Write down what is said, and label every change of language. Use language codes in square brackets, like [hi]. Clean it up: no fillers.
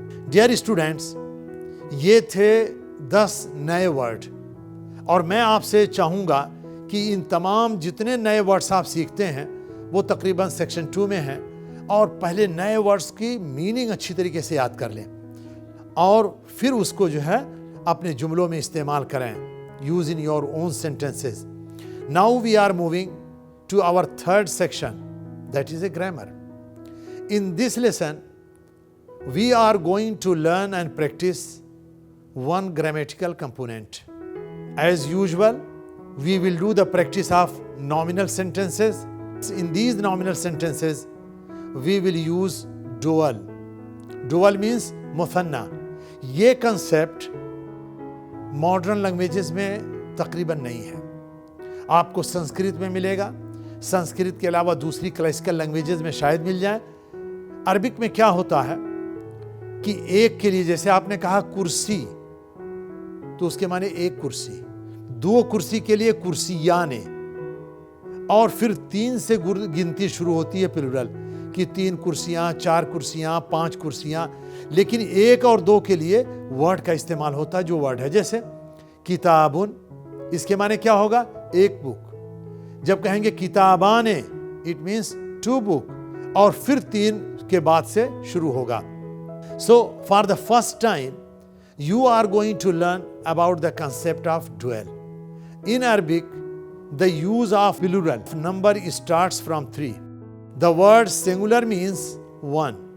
[hi] Dear students, ये थे 10 नए वर्ड, और मैं आपसे चाहूँगा कि इन तमाम जितने नए वर्ड्स आप सीखते हैं वो तकरीबन सेक्शन 2 में हैं, और पहले नए वर्ड्स की मीनिंग अच्छी तरीके से याद कर लें और फिर उसको जो है अपने जुमलों में इस्तेमाल करें, [en] Use in your own sentences. Now we are moving to our third section, that is a grammar. In this lesson we are going to learn and practice one grammatical component. As usual, we will do the practice of nominal sentences. In these nominal sentences, we will use dual. Dual means [hi] मुथन्ना। ये concept modern languages में तकरीबन नहीं है। आपको संस्कृत में मिलेगा, संस्कृत के अलावा दूसरी क्लासिकल लैंग्वेजेस में शायद मिल जाए। अरबिक में क्या होता है कि एक के लिए, जैसे आपने कहा कुर्सी, तो उसके माने एक कुर्सी। 2 कुर्सी के लिए कुर्सियाने, और फिर 3 से गिनती शुरू होती है प्लूरल कि 3 कुर्सियां, 4 कुर्सियां, 5 कुर्सियां। लेकिन 1 और 2 के लिए वर्ड का इस्तेमाल होता है, जो वर्ड है जैसे किताबुन, इसके माने क्या होगा? एक बुक। जब कहेंगे किताबाने, [en] it means 2 book, [hi] और फिर 3 के बाद से शुरू होगा। [en] So, for the first time, you are going to learn about the concept of dual. In Arabic, the use of plural number starts from 3. The word singular means 1.